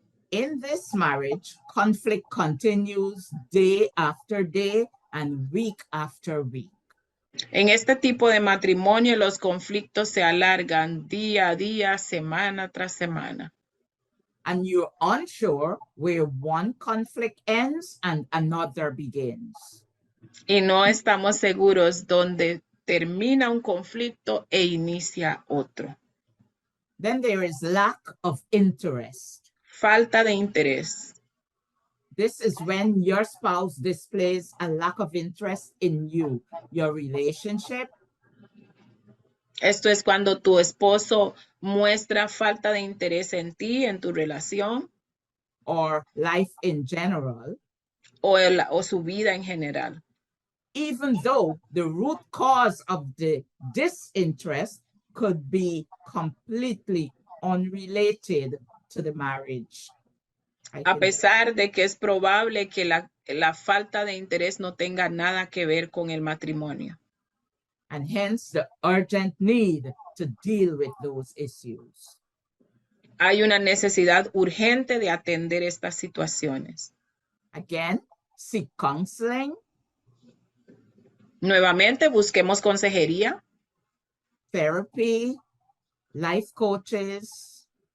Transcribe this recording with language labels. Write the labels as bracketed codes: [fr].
[en] In this marriage, conflict continues day after day and week after week. [es] En este tipo de matrimonio, los conflictos se alargan día a día, semana tras semana. [en] And you're unsure where one conflict ends and another begins. [es] y no estamos seguros dónde termina un conflicto e inicia otro. [en] Then there is lack of interest. [es] Falta de interés. [en] This is when your spouse displays a lack of interest in you, your relationship, [es] Esto es cuando tu esposo muestra falta de interés en ti, en tu relación [en] or life in general, [es] o su vida en general. [en] even though the root cause of the disinterest could be completely unrelated to the marriage. [es] A pesar de que es probable que la falta de interés no tenga nada que ver con el matrimonio. [en] And hence the urgent need to deal with those issues. [es] Hay una necesidad urgente de atender estas situaciones. [en] Again, seek counseling, [es] Nuevamente, busquemos consejería, [en] therapy, life coaches,